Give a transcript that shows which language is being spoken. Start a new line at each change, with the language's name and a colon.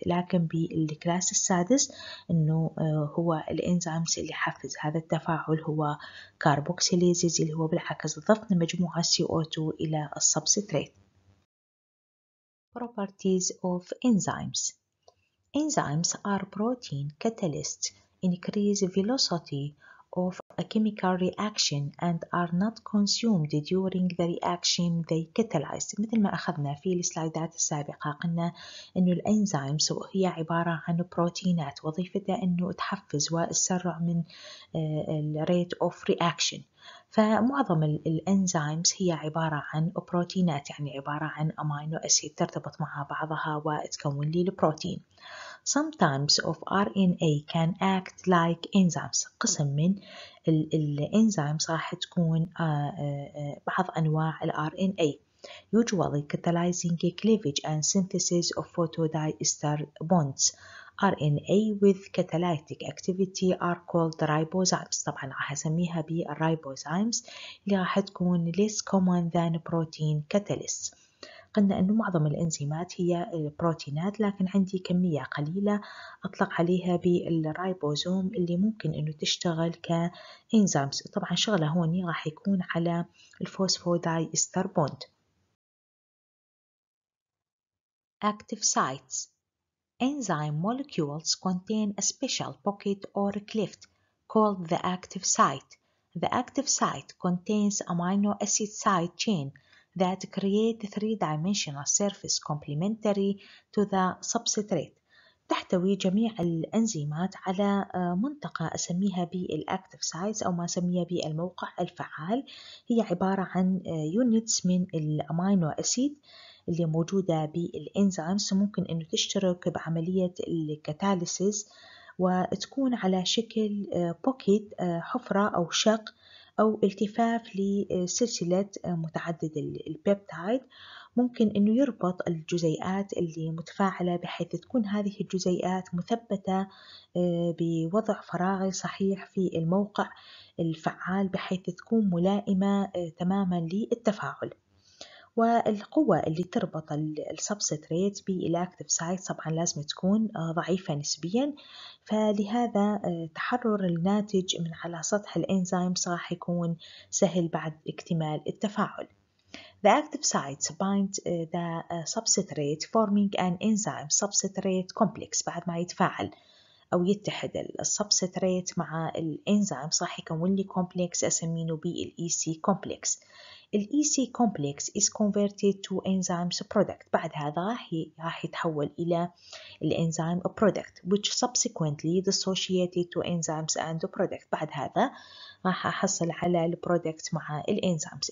Arabic: لكن بالكلاس السادس إنه هو الإنزيمز اللي حفز هذا التفاعل هو كاربوكسيليزز اللي هو بالعكس ضفنا مجموعة CO2 إلى السبستريت.
English: Properties of enzymes. Enzymes are protein catalysts, increase velocity of a chemical reaction and are not consumed during the reaction they catalyze.
Arabic: مثل ما أخذنا في السلايدات السابقة قلنا إنه الأنزيمز هي عبارة عن بروتينات وظيفتها إنه تحفز وتسرع من
English: rate of reaction.
Arabic: فمعظم الأنزيمز هي عبارة عن بروتينات، يعني عبارة عن أمينو أسيد ترتبط مع بعضها وتكون لي البروتين.
English: Some types of RNA can act like enzymes.
Arabic: قسم من الانزيمز راح تكون بعض أنواع ال RNA
English: usually catalyzing cleavage and synthesis of photodiester bonds. RNA with catalytic activity are called ribozymes.
Arabic: طبعا راح أسميها بالريبوزايمز اللي راح تكون
English: less common than protein catalysts.
Arabic: قلنا أنه معظم الإنزيمات هي بروتينات، لكن عندي كمية قليلة أطلق عليها بالرايبوزوم اللي ممكن أنه تشتغل كإنزيمز. طبعا شغلها هون راح يكون على الفوسفوداي إستر بوند.
English: active sites. Enzyme molecules contain a special pocket or cleft called the active site. The active site contains amino acid side chain that create a three-dimensional surface complementary to the substrate.
Arabic: تحتوي جميع الأنزيمات على منطقة أسميها بالأكتيف سايتس أو ما أسميها بالموقع الفعال. هي عبارة عن يونتس من الأمينو أسيد اللي موجودة بالإنزيمز، ممكن أنه تشترك بعملية الكاتاليسيس وتكون على شكل بوكيت، حفرة أو شق أو التفاف لسلسلة متعدد البيبتايد. ممكن أنه يربط الجزيئات اللي متفاعلة بحيث تكون هذه الجزيئات مثبتة بوضع فراغي صحيح في الموقع الفعال بحيث تكون ملائمة تماما للتفاعل. والقوة اللي تربط السبستريت بالأكتيف سايت طبعا لازم تكون ضعيفة نسبيا، فلهذا تحرر الناتج من على سطح الإنزيم راح يكون سهل بعد اكتمال التفاعل.
English: The active sites bind the substrate forming an enzyme substrate complex.
Arabic: بعد ما يتفاعل أو يتحد السبستريت مع الإنزيم راح يكون لي كومبلكس أسمينه بالEC complex.
English: الEC complex is converted to enzymes product.
Arabic: بعد هذا راح يتحول إلى الإنزيم
English: product which subsequently dissociated to enzymes and product.
Arabic: بعد هذا راح أحصل على البرودكت مع الإنزيمز.